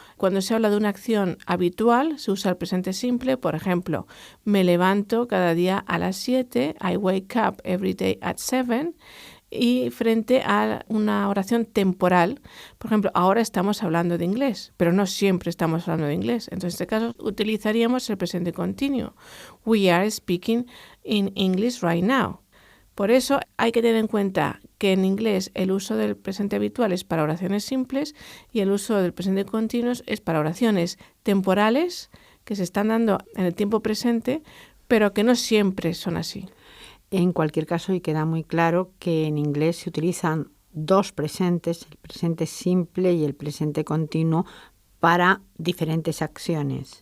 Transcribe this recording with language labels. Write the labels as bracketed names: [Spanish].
[Spanish] Cuando se habla de una acción habitual, se usa el presente simple. Por ejemplo, me levanto cada día a las 7, [English] I wake up every day at 7. [Spanish] Y frente a una oración temporal, por ejemplo, ahora estamos hablando de inglés, pero no siempre estamos hablando de inglés. Entonces, en este caso, utilizaríamos el presente continuo. [English] We are speaking in English right now. [Spanish] Por eso hay que tener en cuenta que en inglés el uso del presente habitual es para oraciones simples y el uso del presente continuo es para oraciones temporales que se están dando en el tiempo presente, pero que no siempre son así. En cualquier caso, y queda muy claro que en inglés se utilizan dos presentes, el presente simple y el presente continuo, para diferentes acciones.